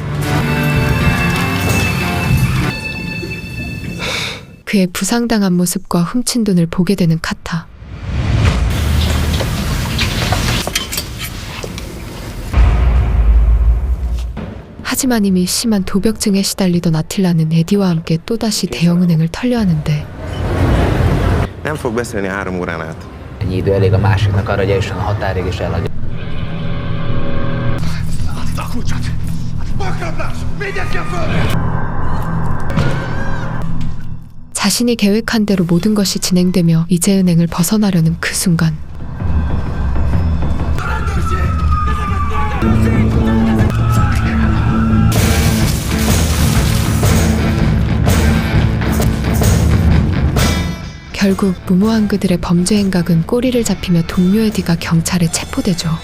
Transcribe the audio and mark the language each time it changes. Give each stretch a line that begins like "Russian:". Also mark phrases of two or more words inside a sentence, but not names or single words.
Korean: 그의 부상당한 모습과 훔친 돈을 보게 되는 카타. 하지만 이미 심한 도벽증에 시달리던 아틸라는 에디와 함께 또다시 대형은행을 털려 하는데
Hungarian: Nem fog beszélni 3 órán át. Ennyi idő elég a másiknak arra, hogy eljusson a határig és eladja.
Korean: 자신이 계획한 대로 모든 것이 진행되며 이재은행을 벗어나려는 그 순간 결국 무모한 그들의 범죄 행각은 꼬리를 잡히며 동료 에디가 경찰에 체포되죠.